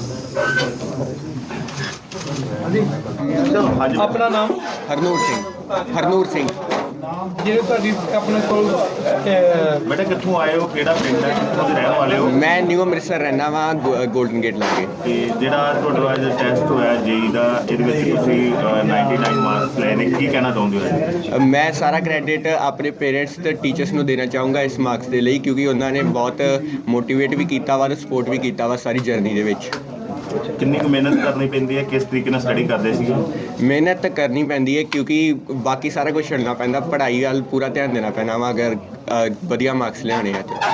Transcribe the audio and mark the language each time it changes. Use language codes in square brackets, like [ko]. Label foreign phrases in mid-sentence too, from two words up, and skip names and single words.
[hi] अपना नाम हरनूर सिंह [pa] ਜਿਹੜੇ ਤੁਹਾਡੀ ਆਪਣੇ ਕੋਲ ਬੇਟਾ ਕਿਤੋਂ ਆਏ ਹੋ, ਕਿਹੜਾ ਪਿੰਡ ਹੈ, ਕਿਤੋਂ ਦੇ ਰਹਿਣ ਵਾਲੇ ਹੋ? ਮੈਂ ਨਿਊ ਅੰਮ੍ਰਿਤਸਰ ਰਹਿਣਾ ਵਾ ਗੋਲਡਨ ਗੇਟ ਲਾਗੇ। ਤੇ ਜਿਹੜਾ ਤੁਹਾਡਾ ਅੱਜ ਟੈਸਟ ਹੋਇਆ ਜੇਈ ਦਾ, ਇਹਦੇ ਵਿੱਚ ਤੁਸੀਂ 99 ਮਾਰਕਸ ਲਏ ਨੇ, ਕੀ ਕਹਿਣਾ ਚਾਹੁੰਦੇ ਹੋ? ਮੈਂ ਸਾਰਾ ਕ੍ਰੈਡਿਟ ਅਪਣੇ ਪੇਰੈਂਟਸ ਤੇ टीचर्स ਨੂੰ ਦੇਣਾ ਚਾਹੂੰਗਾ ਇਸ ਮਾਰਕਸ ਦੇ ਲਈ, ਕਿਉਂਕਿ ਉਹਨਾਂ ਨੇ ਬਹੁਤ ਮੋਟੀਵੇਟ ਵੀ ਕੀਤਾ ਵਾ ਤੇ ਸਪੋਰਟ ਵੀ ਕੀਤਾ ਵਾ ਸਾਰੀ ਜਰਨੀ ਦੇ ਵਿੱਚ। ਕਿੰਨੀ ਕੁ ਮਿਹਨਤ ਕਰਨੀ ਪੈਂਦੀ ਹੈ, ਕਿਸ ਤਰੀਕੇ ਨਾਲ ਸਟੱਡੀ ਕਰਦੇ ਸੀਗੇ? ਮਿਹਨਤ ਕਰਨੀ ਪੈਂਦੀ ਹੈ ਕਿਉਂਕਿ ਬਾਕੀ ਸਾਰਾ ਕੁਝ ਛੱਡਣਾ ਪੈਂਦਾ, ਪੜ੍ਹਾਈ ਵੱਲ ਪੂਰਾ ਧਿਆਨ ਦੇਣਾ ਪੈਣਾ ਵਾ ਅਗਰ ਵਧੀਆ ਮਾਰਕਸ ਲਿਆਉਣੇ ਆ ਤੇ।